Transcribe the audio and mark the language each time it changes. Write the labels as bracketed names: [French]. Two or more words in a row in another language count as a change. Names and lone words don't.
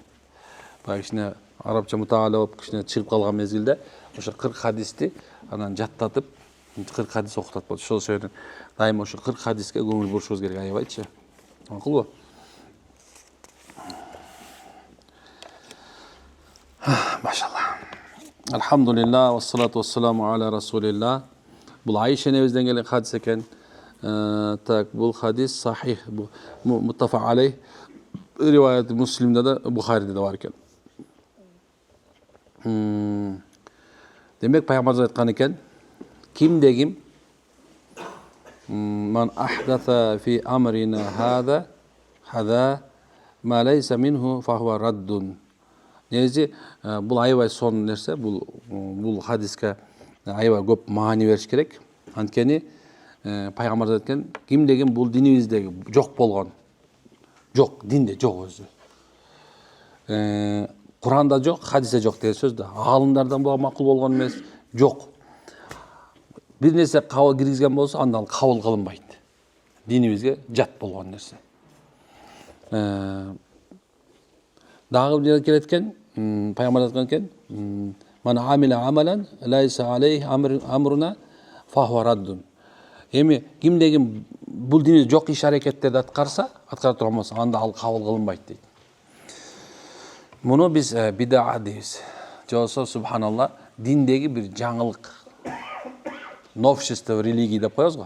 [Kyrgyz] Баягы кичине арабча мутаала болуп кичине чыгып калган мезгилде ошо 40 хадисти анан жаттатып 40 хадис окутат болчу. Ошол себептен дайыма ошо 40 хадиске көңүл бурушубуз керек аябайчы. Макулбу? Машалла. [Arabic] الحمد لله، والصلاة والسلام على رسول الله. [Kyrgyz] Бул Айша энебизден келген хадис экен. Так, бул хадис сахих, [Arabic] متفق عليه. [Kyrgyz] Риваят Муслимде да, Бухариде да бар экен. Демек пайгамбарыбыз айткан экен, кимде ким [Arabic] من أحدث في أمرنا هذا ما ليس منه فهو رد. [Kyrgyz] Негизи бул аябай сонун нерсе, бул хадиске аябай көп маани бериш керек. Анткени пайгамбар айткан, кимде ким бул динибиздеги жок болгон, жок, динде жок өзү. Куранда жок, хадисте жок деген сөз да. Аалымдардан буга макул болгон эмес, жок. Бир нерсе кабыл киргизген болсо, анда ал кабыл кылынбайт. Динибизге жат болгон нерсе. Дагы бир келет экен, пайгамбар айткан экен, [Arabic] من عمل عملا ليس عليه أمرنا فهو رد. [Kyrgyz] Эми кимде ким бул динибизде жок иш аракеттерди аткара турган болсо, анда ал кабыл кылынбайт дейт. Муну биз бидаат дейбиз. Жолсо субханалла, диндеги бир жаңылык, [Russian] новшество религии [Kyrgyz] деп коебуз го.